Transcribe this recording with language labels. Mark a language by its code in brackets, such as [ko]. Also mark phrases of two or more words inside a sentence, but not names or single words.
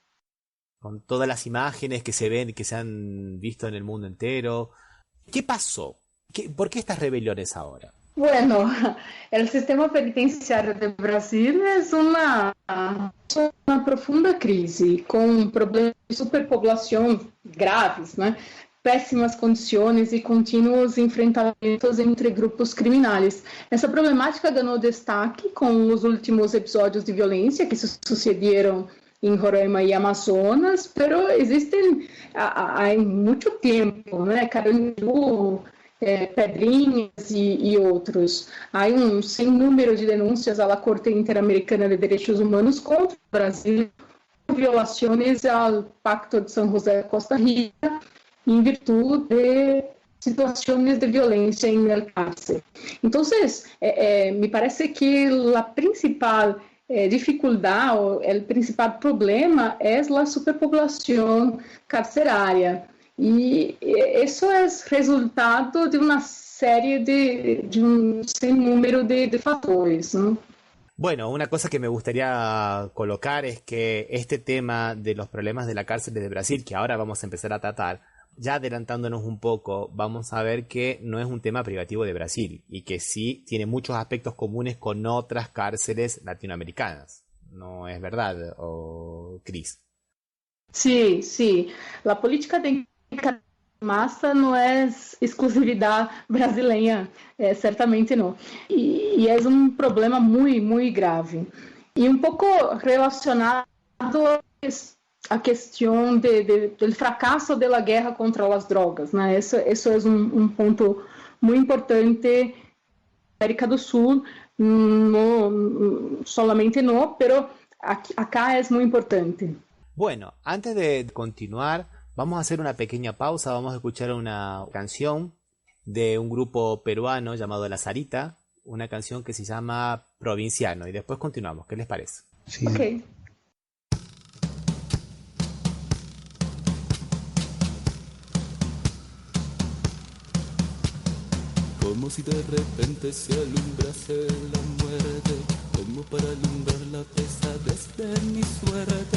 [es] Con todas las imágenes que se ven, que se han visto en el mundo entero. ¿Qué pasó? ¿Por qué estas rebeliones ahora? Bueno, el sistema penitenciario de Brasil es una profunda crisis, con problemas de superpoblación graves, [pt] né? Péssimas condições e contínuos enfrentamentos entre grupos criminais. Essa problemática ganhou destaque com os últimos episódios de violência que se sucederam [es] en Roraima y Amazonas, pero existen hay mucho tiempo, ¿no? Carandiru, Pedrinhas y otros. [pt] Há sem número de denúncias à Corte Interamericana de Direitos Humanos contra o Brasil por violações ao Pacto de São José de Costa Rica em virtude de situações de violência em [es] el cárcel. [pt] Então, me parece que a principal dificuldade, o principal problema é a superpopulação carcerária. E isso é resultado de uma série de um sem número de fatores, [es] ¿no? Bueno, una cosa que me gustaría colocar es que este tema de los problemas de la cárcel de Brasil, que ahora vamos a empezar a tratar, ya adelantándonos un poco, vamos a ver que no es un tema privativo de Brasil y que sí tiene muchos aspectos comunes con otras cárceles latinoamericanas. ¿No es verdad, Cris? Sí, sí. La política [pt] de massa não é exclusividade brasileira, certamente não. E é um problema muito grave. E um pouco relacionado à questão do fracasso da guerra contra as drogas, né? Isso é um ponto muito importante na América do Sul, [es] no solamente no, pero acá [pt] é muito importante. [es] Bueno, antes de continuar, vamos a hacer una pequeña pausa, vamos a escuchar una canción de un grupo peruano llamado La Sarita, una canción que se llama Provinciano, y después continuamos. ¿Qué les parece? Sí. Ok. Como si de repente se alumbrase la muerte, como para alumbrar la pesadez de mi suerte.